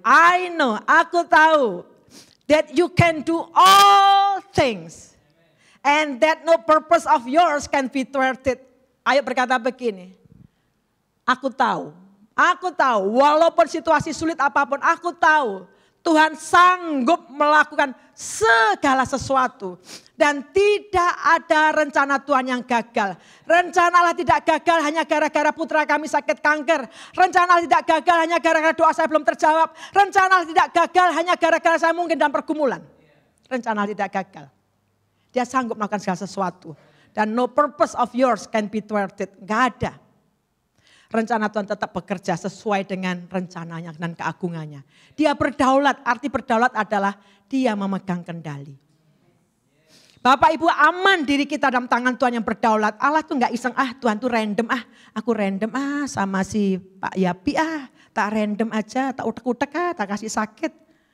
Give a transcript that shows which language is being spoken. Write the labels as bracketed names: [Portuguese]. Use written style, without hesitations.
[English] I know, [Indonesian] aku tahu [English] that you can do all things. And that no purpose of yours can be thwarted. [Indonesian] Ayub berkata begini. Aku tahu walaupun situasi sulit apapun, aku tahu Tuhan sanggup melakukan segala sesuatu. Dan tidak ada rencana Tuhan yang gagal. Rencana Allah tidak gagal hanya gara-gara putra kami sakit kanker. Rencana Allah tidak gagal hanya gara-gara doa saya belum terjawab. Rencana Allah tidak gagal hanya gara-gara saya mungkin dalam pergumulan. Rencana Allah tidak gagal. Dia sanggup melakukan segala sesuatu. Dan [English] no purpose of yours can be thwarted. [Indonesian] Gak ada. Rencana Tuhan tetap bekerja sesuai dengan rencananya dan keagungannya. Dia berdaulat, arti berdaulat adalah dia memegang kendali. Bapak Ibu aman diri kita dalam tangan Tuhan yang berdaulat. Allah tuh gak iseng, Tuhan tuh random, aku random sama si Pak Yapi tak random aja, tak utek-utek tak kasih sakit.